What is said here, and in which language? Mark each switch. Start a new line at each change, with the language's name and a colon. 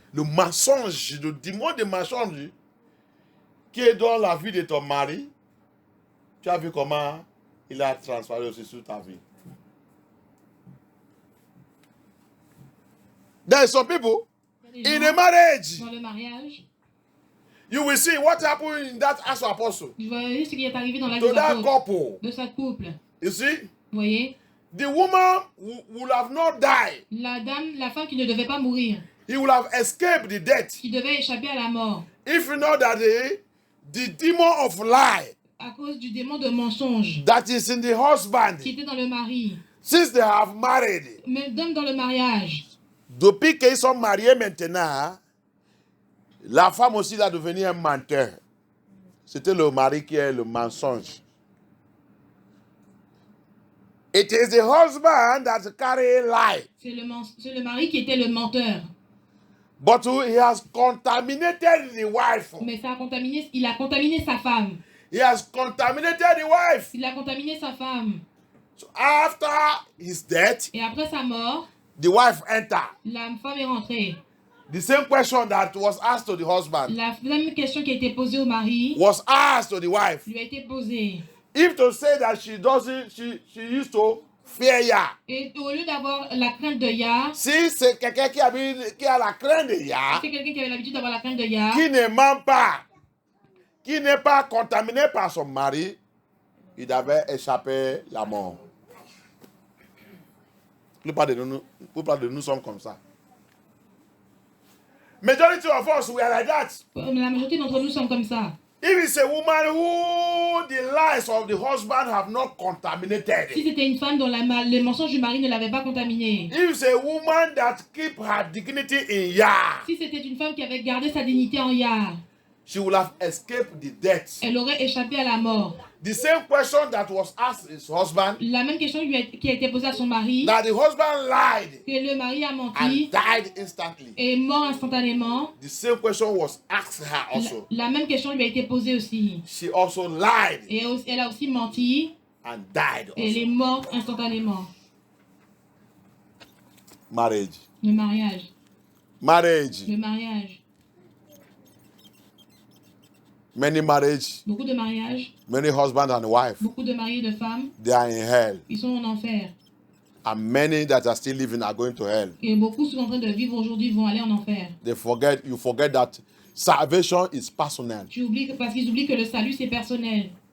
French: Le mensonge, le démon de mensonge qui est dans la vie de ton mari, tu as vu comment il a transformé aussi sur ta vie.
English: There are some people in a marriage.
French: Dans le mariage.
English: You will see what happened in that Acts of Apostles.
French: Vous voyez ce qui est arrivé dans la vie
English: To that couple.
French: de ce couple.
English: You see?
French: Vous voyez?
English: The woman would have not died.
French: La femme qui ne devait pas mourir.
English: He would have escaped the death.
French: Qui devait échapper à la mort.
English: If you know that the demon of lie.
French: À cause du démon de mensonge.
English: That is in the husband.
French: Qui était dans le mari.
English: Since they have married.
French: Même dans le mariage. Depuis qu'ils sont mariés maintenant, la femme aussi a devenu un menteur. C'était le mari qui est le mensonge.
English: It is the husband that carry lie.
French: C'est le mari qui était le menteur.
English: But he has contaminated the wife.
French: Mais il a contaminé sa femme.
English: He has contaminated the wife.
French: Il a contaminé sa femme.
English: So after his death,
French: et après sa mort,
English: the wife entered.
French: La femme est rentrée.
English: The same question that was asked to the husband.
French: La même question qui a été posée au mari
English: was asked to the wife.
French: Lui a été posée.
English: If to say that she used to fear Yah.
French: Et au lieu d'avoir la crainte de Yah. Si c'est quelqu'un qui a la crainte de Yah. C'est quelqu'un qui avait l'habitude d'avoir la crainte de Yah. Qui ne ment pas. Qui n'est pas contaminé par son mari. Il avait échappé la mort. La plupart de nous sommes comme ça.
English: Majority of us, we are like that.
French: La majorité d'entre nous sommes comme ça.
English: If it's a woman who the lies of the husband have not contaminated.
French: Si c'était une femme dont les mensonges du mari ne l'avaient pas contaminée.
English: If it's a woman that keep her dignity in Yah.
French: Si c'était une femme qui avait gardé sa dignité en Yah.
English: She would have escaped the death.
French: Elle aurait échappé à la mort.
English: The same question that was asked his husband.
French: La même question qui a été posée à son mari.
English: That the husband lied.
French: Que le mari a menti.
English: And died instantly.
French: Et est mort instantanément.
English: The same question was asked her also.
French: La même question lui a été posée aussi.
English: She also lied.
French: Et elle a aussi menti.
English: And died also.
French: Et elle est morte instantanément.
English: Marriage.
French: Le mariage.
English: Marriage.
French: Le mariage.
English: Many marriages.
French: Beaucoup de mariages.
English: Many husbands and wives.
French: Beaucoup de maris et de femmes.
English: They are in hell.
French: Ils sont en enfer.
English: And many that are still living are going to hell.
French: Et beaucoup sont en train de vivre aujourd'hui vont aller en enfer.
English: You forget that salvation is personal.
French: Parce qu'ils oublient que le salut c'est personnel.